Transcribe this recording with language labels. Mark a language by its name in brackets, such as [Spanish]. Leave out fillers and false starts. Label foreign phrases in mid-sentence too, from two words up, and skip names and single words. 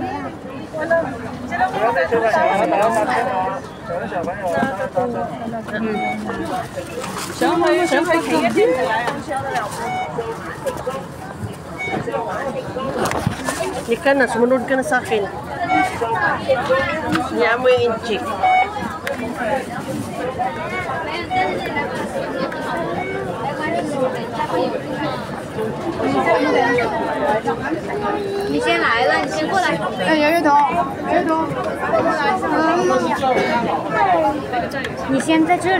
[Filipino] Hindi ka na, sumunod ka na sa akin. Niya mo yung inchik. [Chinese] 你先来了，你先过来。哎，月彤，你先在这里。